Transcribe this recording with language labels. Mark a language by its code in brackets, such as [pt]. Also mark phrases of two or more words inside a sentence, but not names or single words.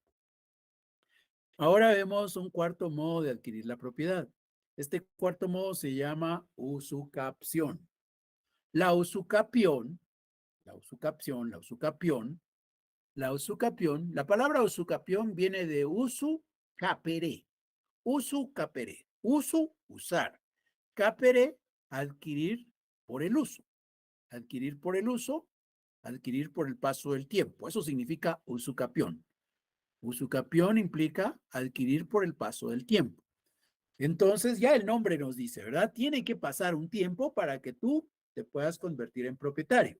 [es] Ahora vemos un cuarto modo de adquirir la propiedad. Este cuarto modo se llama usucapción. La usucapión, la usucapción, la usucapión, la usucapión, la palabra usucapión viene de [la] usu capere. Usu capere. Usu, usar. Capere, [es] adquirir por el uso. Adquirir por el uso, adquirir por el paso del tiempo. Eso significa usucapión. Usucapión implica adquirir por el paso del tiempo. Entonces ya el nombre nos dice, ¿verdad? Tiene que pasar un tiempo para que tú te puedas convertir en propietario.